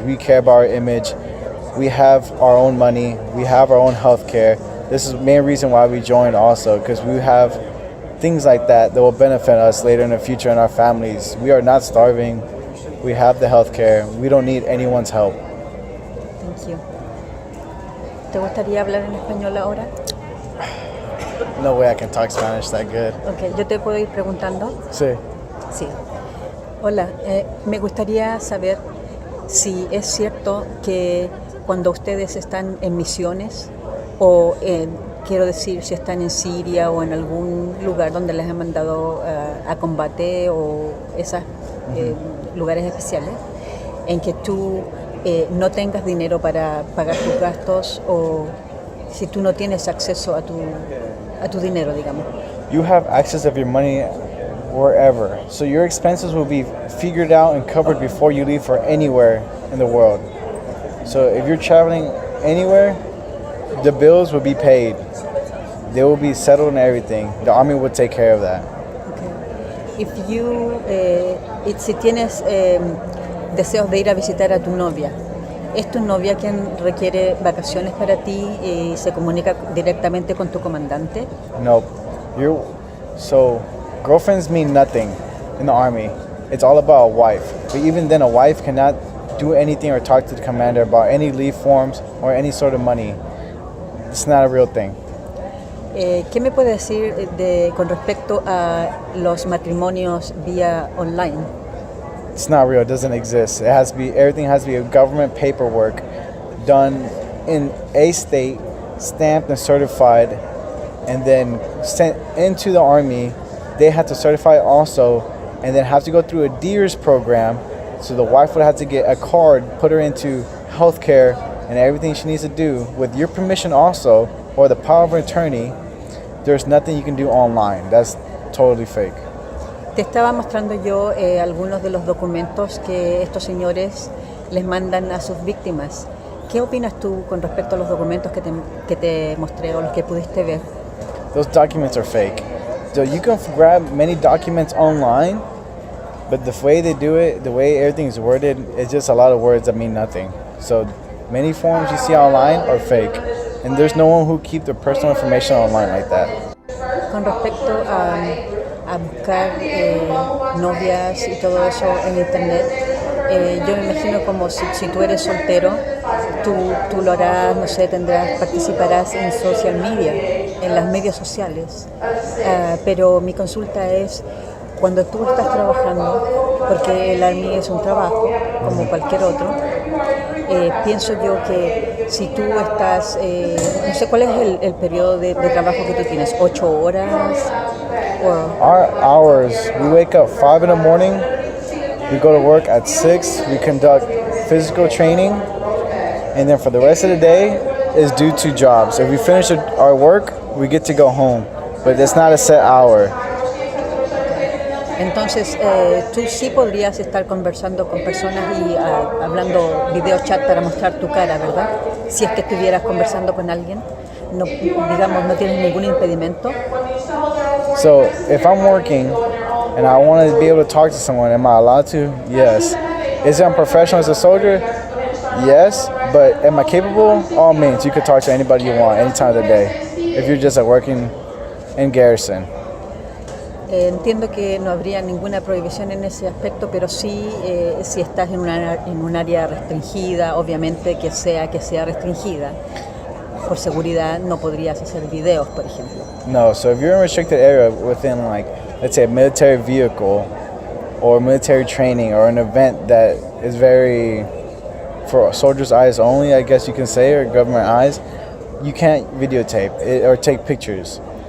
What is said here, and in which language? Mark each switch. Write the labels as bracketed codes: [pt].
[en] We care about our image. We have our own money. We have our own health care. This is the main reason why we joined also, because we have things like that will benefit us later in the future and our families. We are not starving. We have the health care. We don't need anyone's help. Thank you. [es] ¿Te gustaría hablar en español ahora? [en] No way I can talk Spanish that good. [es] Okay, ¿yo te puedo ir preguntando? Sí. Sí. Hola, me gustaría saber si es cierto que cuando ustedes están en misiones o quiero decir si están en Siria o en algún lugar donde les han mandado a combate o esos lugares especiales, en que tú no tengas dinero para pagar tus gastos o si tú no tienes acceso a tu dinero, digamos. [en] You have access of your money wherever. So your expenses will be figured out and covered before you leave for anywhere in the world. So if you're traveling anywhere, the bills will be paid. They will be settled and everything. The army will take care of that. Okay. If you, [es] si tienes deseos de ir a visitar a tu novia, ¿es tu novia quien requiere vacaciones para ti y se comunica directamente con tu comandante? [en] No. So girlfriends mean nothing in the army. It's all about a wife. But even then, a wife cannot do anything or talk to the commander about any leave forms or any sort of money. It's not a real thing. [es] ¿Qué me puede decir con respecto a los matrimonios vía online? [en] It's not real. It doesn't exist. Everything has to be a government paperwork done in a state, stamped and certified, and then sent into the army. They have to certify it also, and then have to go through a DEERS program. So the wife would have to get a card, put her into healthcare and everything she needs to do with your permission also, or the power of attorney. There's nothing you can do online. That's totally fake. [es] Te estaba mostrando yo algunos de los documentos que estos señores les mandan a sus víctimas. ¿Qué opinas tú con respecto a los documentos que te mostré o los que pudiste ver? [en] Those documents are fake. So you can grab many documents online, but the way they do it, the way everything's worded, it's just a lot of words that mean nothing. So many forms you see online are fake, and there's no one who keep their personal information online like that. [es] Con respecto a buscar novias y todo eso en internet, yo me imagino como si tú eres soltero, tú lo harás, no sé, participarás en [en] social media, [es] en los medios sociales. Pero mi consulta es, cuando tú estás trabajando, porque el Army es un trabajo como cualquier otro, pienso yo que si tú estás, no sé cuál es el periodo de trabajo que tú tienes, 8 horas. [en] Our hours, we wake up 5 in the morning, we go to work at 6, we conduct physical training, and then for the rest of the day is due to jobs. If we finish our work, we get to go home, but it's not a set hour. [es] Entonces, tú sí podrías estar conversando con personas y hablando video chat para mostrar tu cara, ¿verdad? Si es que estuvieras conversando con alguien, no, digamos, no tienes ningún impedimento. [en] So, if I'm working and I want to be able to talk to someone, am I allowed to? Yes. Is it unprofessional as a soldier? Yes. But am I capable? All means, you can talk to anybody you want, any time of the day, if you're just working in garrison. [es] Entiendo que no habría ninguna prohibición en ese aspecto, pero sí, si estás en un área restringida, obviamente que sea restringida. Por seguridad no podrías hacer videos, por ejemplo. [en] No, so if you're in a restricted area within, like, let's say a military vehicle or military training or an event that is very, for soldiers' eyes only, I guess you can say, or government eyes, you can't videotape it or take pictures.